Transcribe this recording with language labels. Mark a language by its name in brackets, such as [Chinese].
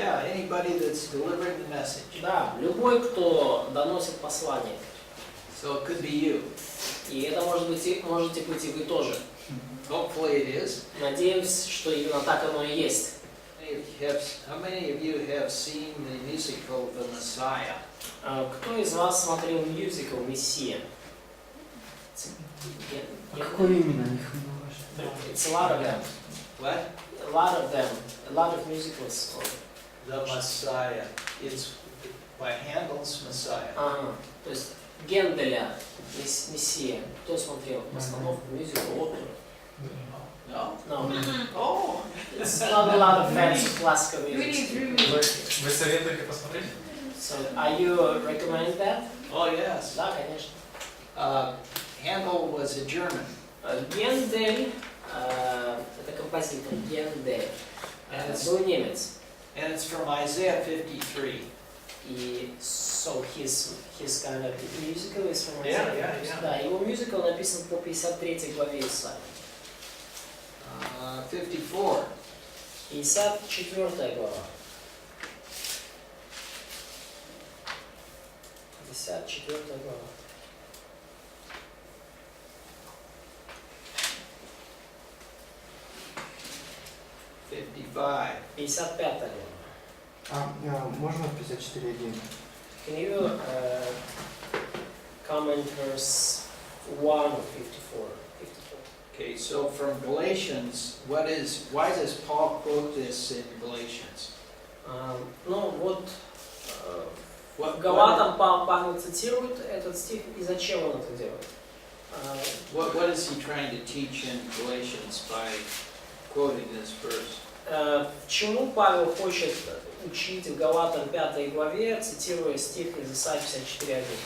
[English] Yeah, anybody that's delivering the message. [Russian] Да, любой, кто доносит послание. [English] So it could be you. [Russian] И это можете быть и вы тоже. [English] Hopefully it is. [Russian] Надеюсь, что именно так оно и есть. [English] How many of you have seen the musical The Messiah? [Russian] Кто из вас смотрел мюзикл «Мессия»? Какое именно? [English] It's a lot of them. What? A lot of them. A lot of musicals. The Messiah. It's by Handel's Messiah. [Russian] Ага. То есть Генделя «Мессия». Кто смотрел? Постановку, мюзикл, оперу? [English] No? No. Oh! It's not a lot of fans of classical music. [Russian] Вы советуете посмотреть? [English] So, are you recommend that? Oh yes. [Russian] Да, конечно. [English] Handel was a German. [Russian] Гендель, это композитор, Гендель, был немец. [English] And it's from Isaiah 53. И so his kind of musical is from Yeah, Isaiah. yeah. [Russian] Да, его мюзикл написан по 53 главе Исаии. 54. 54 глава. 54 глава. $55. 55 глава. Можно 54.1? [English] Can you comment verse 1 of 54? Okay, so from Galatians, why does Paul quote this in Galatians? [Russian] Ну вот, [English] What, [Russian] Галатам Павел цитирует этот стих, и зачем он это делает? [English] what is he trying to teach in Galatians by quoting this verse? [Russian] Чему Павел хочет учить в Галатам 5 главе, цитируя стих из Исаии 54:1?